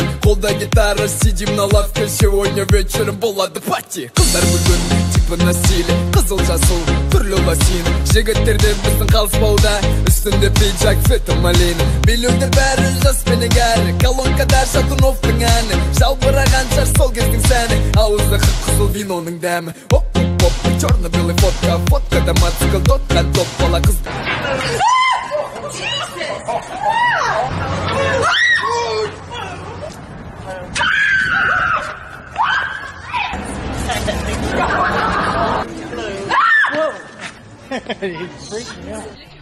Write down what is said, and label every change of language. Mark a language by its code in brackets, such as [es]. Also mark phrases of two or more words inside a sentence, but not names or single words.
[kk] Қолда гитара, [ru] сидим на лавке. Сегодня вечером [kk] болады пати. Қыздар бүгін [ru] типа на стиле, [kk] қызыл жасыл, түрлі лосина. Жігіттерде біздің қалыспауда, үстінде пиджак, [ru] цвета малина. [kk] Билеудер бәрі жас пенен әрі, колонкада Шатуновтың әні. Жалбыраған шаш сол кездің сәні, ауызда қызыл виноның дәмі. Оп-оп-оп, [ru] черно-белый фотка, [kk] фоткада мотоцикл, тотқа топ бала қыз. [en] He's freaking out.